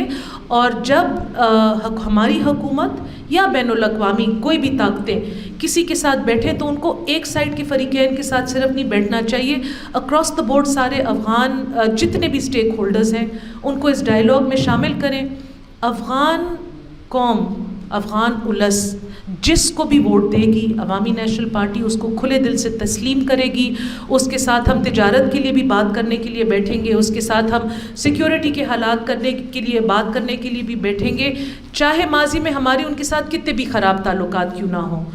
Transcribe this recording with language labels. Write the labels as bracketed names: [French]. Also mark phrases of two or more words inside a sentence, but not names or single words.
[Urdu] اور جب ہماری حکومت یا بین الاقوامی کوئی بھی طاقتیں کسی کے ساتھ بیٹھیں تو ان کو ایک سائڈ کے فریقین کے ساتھ صرف نہیں بیٹھنا چاہیے، [English] across the board [Urdu] سارے افغان جتنے بھی اسٹیک ہولڈرز ہیں ان کو اس ڈائیلاگ میں شامل کریں. افغان قوم، افغان اولس جس کو بھی ووٹ دے گی، عوامی نیشنل پارٹی اس کو کھلے دل سے تسلیم کرے گی. اس کے ساتھ ہم تجارت کے لیے بھی بات کرنے کے لیے بیٹھیں گے، اس کے ساتھ ہم سیکیورٹی کے حالات کرنے کے لیے بات کرنے کے لیے بھی بیٹھیں گے، چاہے ماضی میں ہمارے ان کے ساتھ کتنے بھی خراب تعلقات کیوں نہ ہوں.